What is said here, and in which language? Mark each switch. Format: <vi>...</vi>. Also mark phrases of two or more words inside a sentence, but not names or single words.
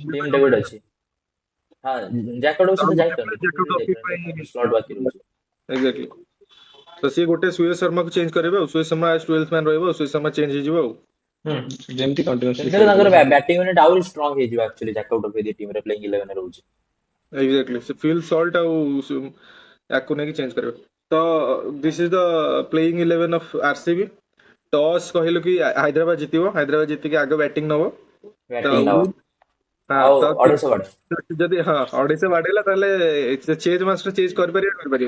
<or>ଟିମ୍ ଡେଭିଡ୍ ଅଛି। हाँ ଜ୍ୟାକବ ଡଫି ତ ଯାଇପାରନ୍ତି ସ୍ଲଟ୍ ବାକି ରହୁଛି। ଏକ୍ସାକ୍ଟଲି ତ ସିଏ ଗୋଟେ ସୁୟେଶ ଶର୍ମାକୁ ଚେଞ୍ଜ କରିବେ ଆଉ ସୁୟେଶ ଶର୍ମା 12th ମ୍ୟାନ୍ ରହିବ ସୁୟେଶ ଶର୍ମା ଚେଞ୍ଜ ହେଇଯିବ ଆଉ ଯେମିତି କଣ୍ଟିନ୍ୟୁସଲି ସେମିତି ତାଙ୍କର</or> <en>batting unit</en> <or>ଆହୁରି ଷ୍ଟ୍ରଙ୍ଗ ହେଇଯିବ ଆକ୍ଚୁଆଲି ଜ୍ୟାକବ ଡଫି ଯଦି ଟିମରେ ପ୍ଲେଇଂ 11 ରହୁଛି। एग्जैक्टली से फील सॉल्ट ଆଉ ୟାକୁ ନେଇକି ଚେଞ୍ଜ କରିବେ ତ</or> <en>this is the playing 11 of RCB</en> <or>ଟସ୍ କହିଲୁ କି ହାଇଦ୍ରାବାଦ ଜିତିବ ହାଇଦ୍ରାବାଦ ଜିତିକି ଆଗ ବ୍ୟାଟିଂ ନବ ବ୍ୟାଟିଂ ନବ ଆଉ 250 ବାଡେ ଯଦି ହଁ 250 ବାଡେଇଲା ତାହେଲେ</or> <en>change master</en> <or>ଚେଞ୍ଜ କରିପାରିବେ</or>